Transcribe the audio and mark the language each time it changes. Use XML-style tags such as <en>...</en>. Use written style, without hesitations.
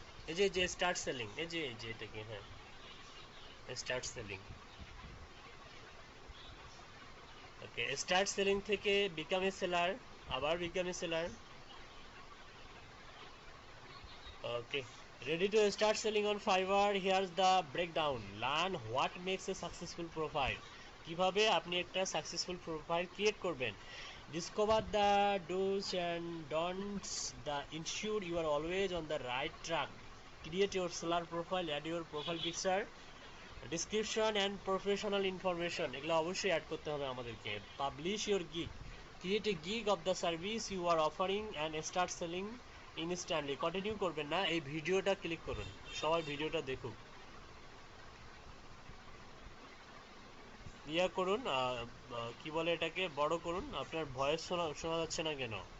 <bn>এই যে start selling, এই যে এটা কি, হ্যাঁ, স্টার্ট সেলিং।</bn> <en>Okay, start selling থেকে become a seller, আবার become a seller. Okay, ready to start selling on Fiverr? Here's the breakdown. Learn what makes a successful profile.</en> <bn>কিভাবে আপনি একটা সাকসেসফুল প্রোফাইল ক্রিয়েট করবেন।</bn> <en>Discover the do's and don'ts that ensure you are always on the right track. Create your seller profile, add your profile picture, description and professional information,</en> <bn>এগুলো অবশ্যই add করতে হবে আমাদেরকে।</bn> <en>Publish your gig. Create a gig of the service you are offering and start selling instantly.</en> <bn>Continue করবেন না, এই ভিডিওটা click করুন, সবাই ভিডিওটা দেখুক, ইয়া করুন, কি বলে এটাকে, বড় করুন। আপনার ভয়েস শোনা যাচ্ছে না কেন?</bn>